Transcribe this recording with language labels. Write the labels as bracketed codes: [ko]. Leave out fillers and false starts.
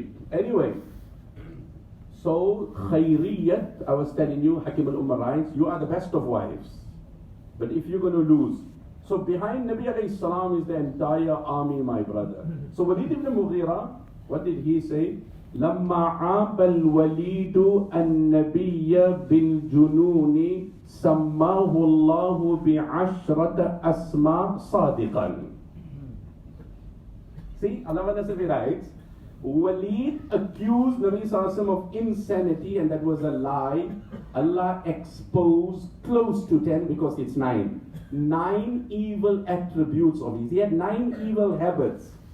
[en] Anyway, so khayriyat, I was telling you, Hakim al-Ummah writes, you are the best of wives. But if you're going to lose, so behind Nabi alayhi salam is the entire army, my brother. So Walid ibn Mughira, what did he say? [ar] لما عاب الوليد النبي بالجنون سماه الله بعشرة أسماء صادقا. [en] See, Allah Nasafi writes, Walid accused Nabi Sallallahu Alaihi Wasallam of insanity, and that was a lie. Allah exposed close to 10, because it's 9. 9 evil attributes of his. He had 9 evil habits.